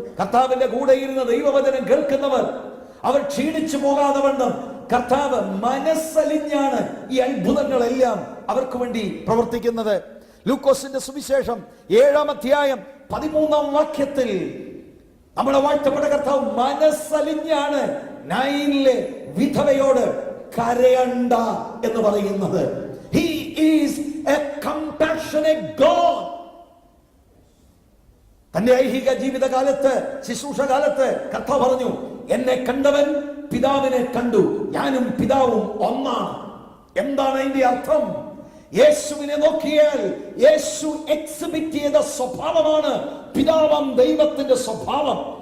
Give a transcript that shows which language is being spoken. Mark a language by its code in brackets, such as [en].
[ml] കർത്താവിന്റെ കൂടെ ഇരുന്ന് ദൈവവചനം കേൾക്കുന്നവർ അവർ ക്ഷീണിച്ചു പോകാതെ വണ്ണം കർത്താവ് മനസ്സലിഞ്ഞാണ് ഈ അത്ഭുതങ്ങളെല്ലാം അവർക്ക് വേണ്ടി പ്രവർത്തിക്കുന്നത്. ലൂക്കോസിന്റെ സുവിശേഷം 7-ാം അധ്യായം 13-ാം വാക്യത്തിൽ നമ്മുടെ വാഴ്ത്തപ്പെട്ട കർത്താവ് മനസ്സലിഞ്ഞാണ് നൈനിലെ വിധവയോട് കരയണ്ട എന്ന് പറയുന്നത്. [en] He is a compassionate God. [ml] തന്റെ ഐഹിക ജീവിതകാലത്ത്, ശുശ്രൂഷകാലത്ത് കർത്താവ് പറഞ്ഞു, എന്നെ കണ്ടവൻ പിതാവിനെ കണ്ടു, ഞാനും പിതാവും ഒന്നാണ്. എന്താണ് അതിന്റെ അർത്ഥം? യേശുവിനെ നോക്കിയാൽ യേശു എക്സിബിറ്റ് ചെയ്ത സ്വഭാവമാണ് പിതാവാം ദൈവത്തിന്റെ സ്വഭാവം.